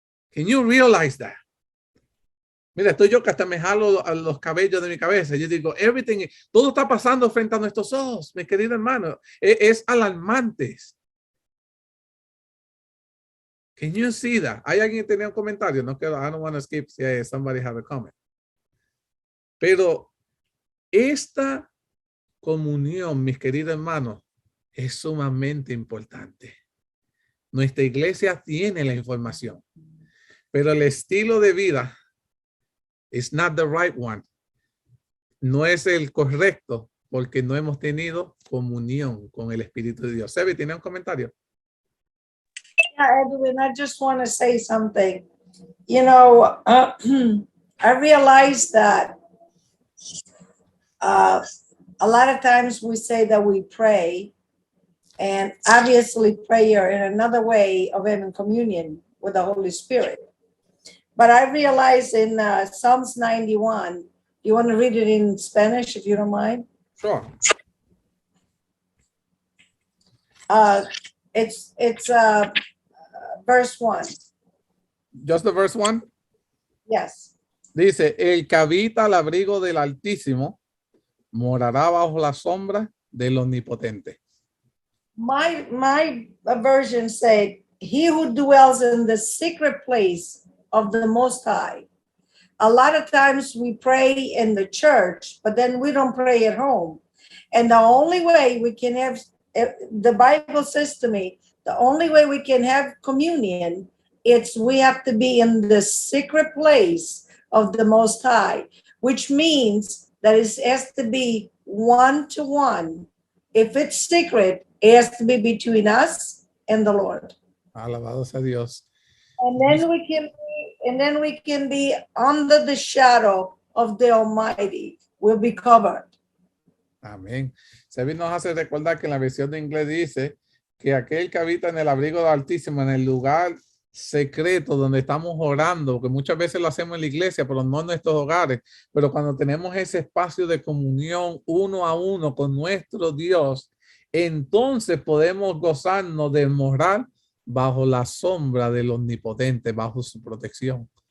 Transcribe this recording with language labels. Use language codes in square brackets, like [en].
[en] Can you realize that? [es] Mira, estoy yo que hasta me jalo los cabellos de mi cabeza. Yo digo, everything, todo está pasando frente a nuestros ojos, mis queridos hermanos. Es alarmante. [en] Can you see that? [es] ¿Hay alguien que tenía un comentario? No quiero, [en] I don't want to skip si somebody have a comment. [es] Pero esta comunión, mis queridos hermanos, es sumamente importante. Nuestra iglesia tiene la información, pero el estilo de vida [en] is not the right one. [es] No es el correcto porque no hemos tenido comunión con el Espíritu de Dios. Sebi, ¿tiene un comentario? [en] Yeah, Edwin, I just want to say something. You know, I realized that a lot of times we say that we pray, and obviously prayer in another way of having communion with the Holy Spirit. But I realized in Psalms 91, you want to read it in Spanish, if you don't mind? Sure. It's verse 1. Just the verse 1? Yes. [es] Dice, el que habita al abrigo del Altísimo morará bajo la sombra del Omnipotente. [en] My version say, he who dwells in the secret place of the Most High. A lot of times we pray in the church, but then we don't pray at home. And the only way we can have, the Bible says to me, the only way we can have communion, we have to be in the secret place of the Most High, which means that it has to be one-to-one. If it's secret, it has to be between us and the Lord. [es] Alabado sea Dios. [en] And then we can be under the shadow of the Almighty. We'll be covered. [es] Amén. Sebi nos hace recordar que en la versión de inglés dice que aquel que habita en el abrigo del Altísimo, en el lugar secreto donde estamos orando, que muchas veces lo hacemos en la iglesia, pero no en nuestros hogares, pero cuando tenemos ese espacio de comunión uno a uno con nuestro Dios, entonces podemos gozarnos de morar bajo la sombra del Omnipotente, bajo su protección.